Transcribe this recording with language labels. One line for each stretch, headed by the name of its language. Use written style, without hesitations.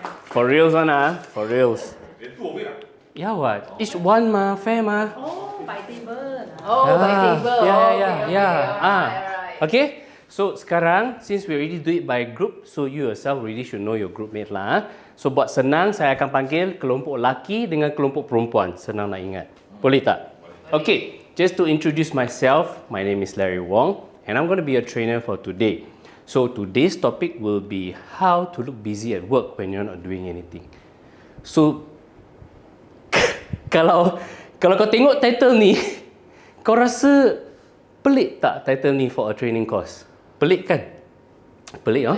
English: For reals one, for reals. Yeah, what? Each one ma, fair ma. Oh, by table. By table. Yeah. Okay. So sekarang, since we already do it by group, so you yourself really should know your group mate lah.
Malay: So buat senang, saya akan panggil kelompok laki dengan kelompok perempuan. Senang nak ingat. Boleh tak?
English: Okay, just to introduce myself, my name is Larry Wong and I'm going to be a trainer for today. So today's topic will be how to look busy at work when you're not doing anything.
Malay: So kalau kau tengok title ni, kau rasa pelik tak title ni
English: for a training course?
Malay: Pelik kan? Pelik, oh?